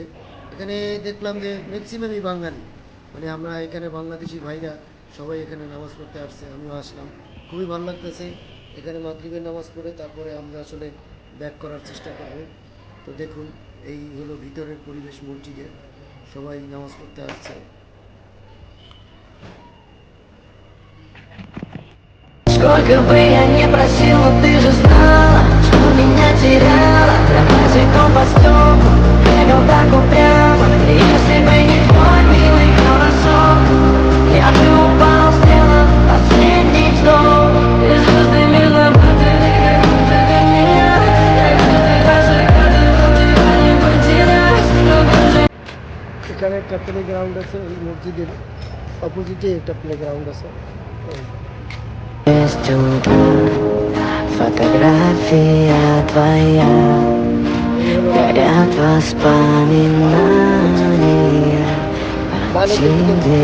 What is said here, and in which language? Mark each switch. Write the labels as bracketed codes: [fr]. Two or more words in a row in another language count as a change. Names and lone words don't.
[bn] এখানে দেখলাম যে ম্যাক্সিমামই বাঙালি, মানে আমরা এখানে বাংলাদেশি ভাইরা সবাই এখানে নামাজ পড়তে আসছে, আমিও আসলাম। খুবই ভালো লাগতেছে। এখানে মাগরিবের নামাজ পড়ে তারপরে আমরা আসলে ব্যাক করার চেষ্টা করব। তো দেখুন এই হলো ভিতরের পরিবেশ মসজিদের, সবাই নামাজ পড়তে আসছে। [ru] Сколько бы я ни просила, ты же знала, что меня теряла. Я босиком по стеклу, бегал так упрямо. И если бы не твой милый голосок, я бы упал, сделал последний вздох. И звездами заплатили, как будто бы меня, как будто даже тебя не потерять. [bn] এখানে একটা [en] play ground [bn] আছে, এই মসজিদের অপোজিটে একটা [en] play ground [bn] আছে। [ru] Есть утро, фотография твоя, горят воспоминания о тебе.